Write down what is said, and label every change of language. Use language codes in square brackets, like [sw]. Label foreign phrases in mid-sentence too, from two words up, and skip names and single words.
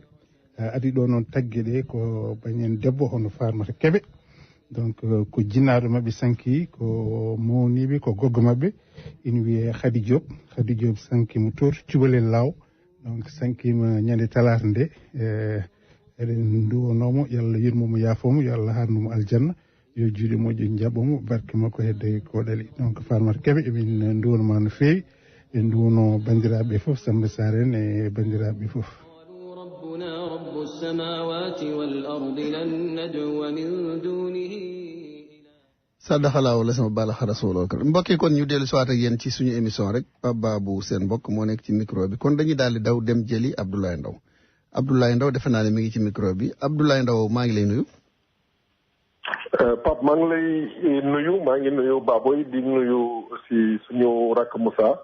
[ff] adi ɗo noon taggue ɗe ko bañen debbo hono Farmata Keɓe donc ko jinnaɗo mabɓe sanki ko mawniɓe ko goggo mabɓe ina wiye Khady Diop sankima to Cubalel Law donc sankima ñande talata nde eɗen duwonomo yo Allah yurmomo yaafomo yo Allah harnumo aljanna yo juuɗe moƴƴo jaɓomo barke makko hedde ko ɗali donc Farmata Keɓe emin duwonoma no fewi ɓe duwono bandiraɓe fof Samba Sarr en e bandiraɓe fof. [ar] ربنا رب السماوات والأرض لن ندعو من دونه [wo] saddaxalaaw la sama bala xarasooloo kër mbokk yi kon ñu dellu siwaat ak yéen ci suñu émission rek Pape Babou seen mbokk moo nekk ci micro bi kon dañuy daal di daw dem jëli Abdoulaye Ndao defe naa ne mi ngi ci micro bi Abdoulaye Ndao maa ngi lay nuyu. Pape maa ngi lay nuyu maa ngi nuyu Baboy di nuyu aussi suñu rakk Moussa.